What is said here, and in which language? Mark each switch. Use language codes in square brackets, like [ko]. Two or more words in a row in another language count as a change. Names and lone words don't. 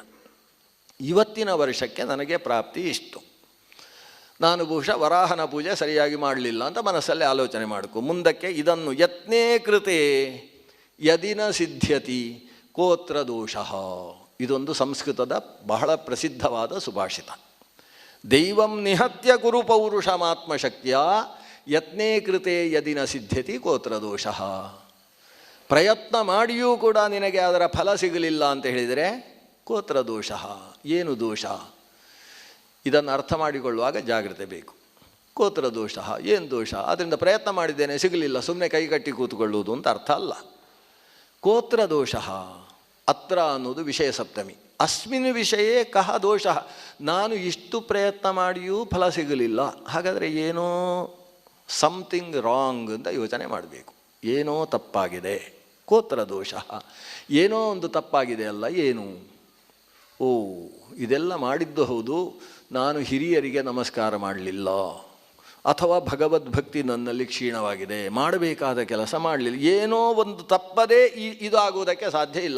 [kn] ಇವತ್ತಿನ ವರ್ಷಕ್ಕೆ ನನಗೆ ಪ್ರಾಪ್ತಿ ಇಷ್ಟು, ನಾನು ಬಹುಶಃ ವರಾಹನ ಪೂಜೆ ಸರಿಯಾಗಿ ಮಾಡಲಿಲ್ಲ ಅಂತ ಮನಸ್ಸಲ್ಲಿ ಆಲೋಚನೆ ಮಾಡಿಕೊ. ಮುಂದಕ್ಕೆ ಇದನ್ನು [sa] ಯತ್ನೇ ಕೃತೆ ಯದಿನ ಸಿದ್ಧ್ಯತಿ ಕೋತ್ರ ದೋಷಃ. [kn] ಇದೊಂದು ಸಂಸ್ಕೃತದ ಬಹಳ ಪ್ರಸಿದ್ಧವಾದ ಸುಭಾಷಿತ. [sa] ದೈವಂ ನಿಹತ್ಯ ಕುರು ಪೌರುಷಮಾತ್ಮಶಕ್ತಿಯ ಯತ್ನೇ ಕೃತೆ ಯದಿನ ಸಿದ್ಧ್ಯತಿ ಕೋತ್ರ ದೋಷಃ. [kn] ಪ್ರಯತ್ನ ಮಾಡಿಯೂ ಕೂಡ ನಿನಗೆ ಅದರ ಫಲ ಸಿಗಲಿಲ್ಲ ಅಂತ ಹೇಳಿದರೆ [sa] ಕೋತ್ರ ದೋಷಃ, [kn] ಏನು ದೋಷ? ಇದನ್ನು ಅರ್ಥ ಮಾಡಿಕೊಳ್ಳುವಾಗ ಜಾಗ್ರತೆ ಬೇಕು. [sa] ಕೋತ್ರ ದೋಷ, [kn] ಏನು ದೋಷ? ಅದರಿಂದ ಪ್ರಯತ್ನ ಮಾಡಿದ್ದೇನೆ ಸಿಗಲಿಲ್ಲ, ಸುಮ್ಮನೆ ಕೈಗಟ್ಟಿ ಕೂತ್ಕೊಳ್ಳುವುದು ಅಂತ ಅರ್ಥ ಅಲ್ಲ. [sa] ಕೋತ್ರ ದೋಷ ಅತ್ರ [kn] ಅನ್ನೋದು ವಿಷಯ ಸಪ್ತಮಿ. [sa] ಅಸ್ಮಿನ್ ವಿಷಯೇ ಕಹ ದೋಷ. [kn] ನಾನು ಇಷ್ಟು ಪ್ರಯತ್ನ ಮಾಡಿಯೂ ಫಲ ಸಿಗಲಿಲ್ಲ, ಹಾಗಾದರೆ ಏನೋ [en] something wrong [kn] ಅಂತ ಯೋಚನೆ ಮಾಡಬೇಕು. ಏನೋ ತಪ್ಪಾಗಿದೆ. [sa] ಕೋತ್ರ ದೋಷ, [kn] ಏನೋ ಒಂದು ತಪ್ಪಾಗಿದೆ ಅಲ್ಲ, ಏನು? ಓ, ಇದೆಲ್ಲ ಮಾಡಿದ್ದು ಹೌದು, ನಾನು ಹಿರಿಯರಿಗೆ ನಮಸ್ಕಾರ ಮಾಡಲಿಲ್ಲ, ಅಥವಾ ಭಗವದ್ಭಕ್ತಿ ನನ್ನಲ್ಲಿ ಕ್ಷೀಣವಾಗಿದೆ, ಮಾಡಬೇಕಾದ ಕೆಲಸ ಮಾಡಲಿಲ್ಲ, ಏನೋ ಒಂದು ತಪ್ಪದೇ ಇದು ಆಗುವುದಕ್ಕೆ ಸಾಧ್ಯ ಇಲ್ಲ.